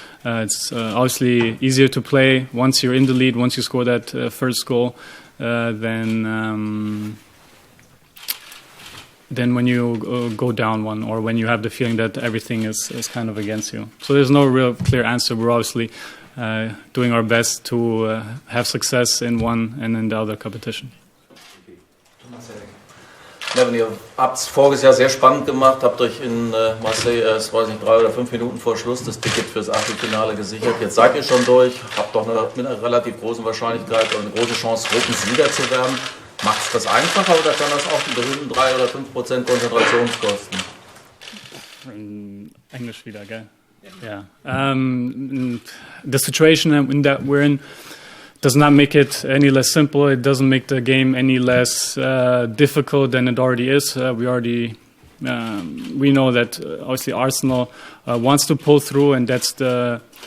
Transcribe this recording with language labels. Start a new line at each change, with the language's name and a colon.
English: It's obviously easier to play once you're in the lead, once you score that first goal, than when you go down one, or when you have the feeling that everything is kind of against you. So there's no real clear answer. We're obviously doing our best to have success in one and in the other competition.
German: Neven, ihr habt es voriges Jahr sehr spannend gemacht, habt euch in Marseille erst, 3 oder 5 Minuten vor Schluss das Ticket fürs Achtelfinale gesichert. Jetzt seid ihr schon durch, habt doch mit einer relativ großen Wahrscheinlichkeit oder eine große Chance, Gruppensieger zu werden. Macht es das einfacher oder kann das auch die berühmten 3 oder 5% Konzentrationskosten? English wieder, gell? Yeah.
English: The situation in that we're in does not make it any less simple. It doesn't make the game any less difficult than it already is. We know that obviously Arsenal wants to pull through, and that's the